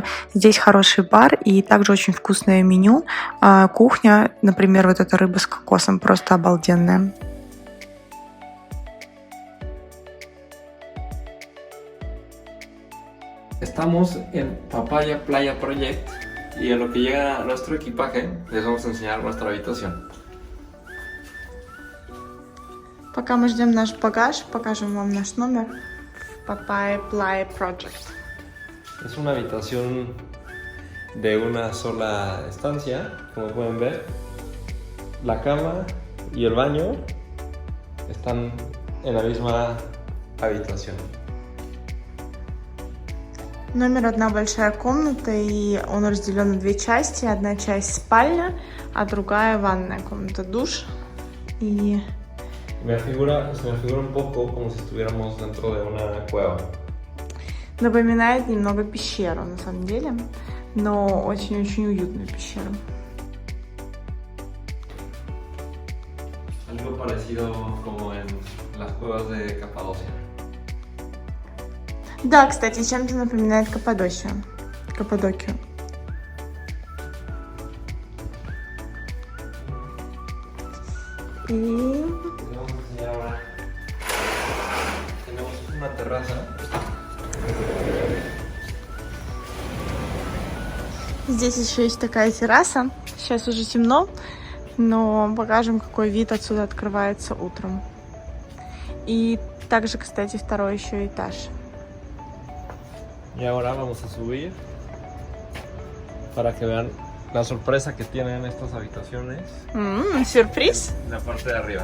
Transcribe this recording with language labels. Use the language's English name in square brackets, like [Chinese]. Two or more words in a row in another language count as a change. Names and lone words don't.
[Russian] Здесь хороший бар и также очень вкусное меню. Кухня, например, вот эта рыба с кокосом, просто обалденная. [Spanish] Estamos en Papaya Playa Project y en lo que llega nuestro equipaje les vamos a enseñar nuestra habitación. [Russian] Пока мы ждем наш багаж, покажем вам наш номер в Papaya Playa Project. [Spanish] Es una habitación de una sola estancia, como pueden ver. La cama y el baño están en la misma habitación. [Russian] Номер одна большая комната, и он разделен на две части. Одна часть спальня, а другая ванная комната, душ. И [Spanish] Se me figura un poco como si estuviéramos dentro de una cueva. [Russian] напоминает немного пещеру, на самом деле, но очень-очень уютную пещеру. [Spanish] Algo parecido como en las cuevas de Capadocia. [Russian] Да, кстати, чем-то напоминает Каппадокию. И [Spanish] Tenemos una terraza. [Russian] здесь еще есть такая терраса. Сейчас уже темно, но покажем, какой вид отсюда открывается утром. И также, кстати, второй еще этаж. [Spanish] Y ahora vamos a subir para que vean la sorpresa que tienen estas habitaciones [Russian] Сюрприз? [Spanish] en la parte de arriba.